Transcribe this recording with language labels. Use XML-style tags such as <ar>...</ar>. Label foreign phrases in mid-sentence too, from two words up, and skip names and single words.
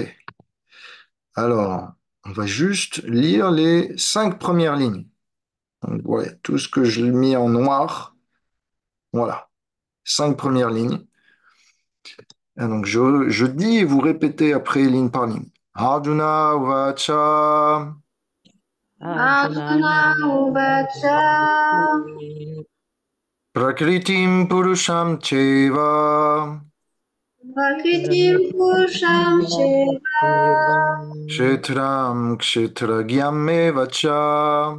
<fr>Alors, on va juste lire les 5 premières lignes. Donc, ouais, tout ce que je l'ai mis en noir, voilà, 5 premières lignes. Et donc, je dis et vous répétez après ligne par ligne.</fr> <sa>अर्जुन वच Arjuna, अर्जुन उवाच प्रकृतिं पुरुषं चैव प्रकृतिं पुरुषं शेव क्षेत्रं क्षेत्रज्ञं एवच</sa>